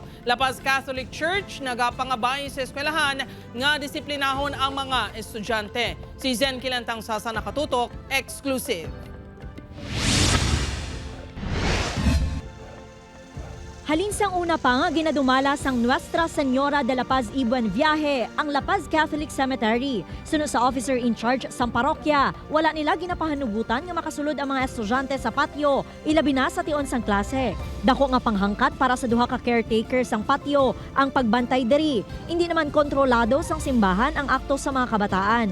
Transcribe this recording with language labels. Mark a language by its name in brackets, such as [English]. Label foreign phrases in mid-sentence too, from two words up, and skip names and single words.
[Hiligaynon] Lapas Catholic Church nagapangabay sa eskwelahan nga disiplinahon ang mga estudyante. Si Zen Kilantang Sasa nakatutok, exclusive. Halinsang una pa nga ginadumala sang Nuestra Señora de la Paz y Buen Viaje ang La Paz Catholic Cemetery. Sunod sa [English] officer in charge [Hiligaynon] sa parokya, wala nila ginapahanugutan nga makasulod ang mga estudyante sa patio, ilabi na sa tion sang klase. Dako nga panghangkat para sa duha ka caretaker sang patio ang pagbantay diri. [Filipino] Hindi naman [Hiligaynon] kontrolado sang simbahan ang akto sa mga kabataan.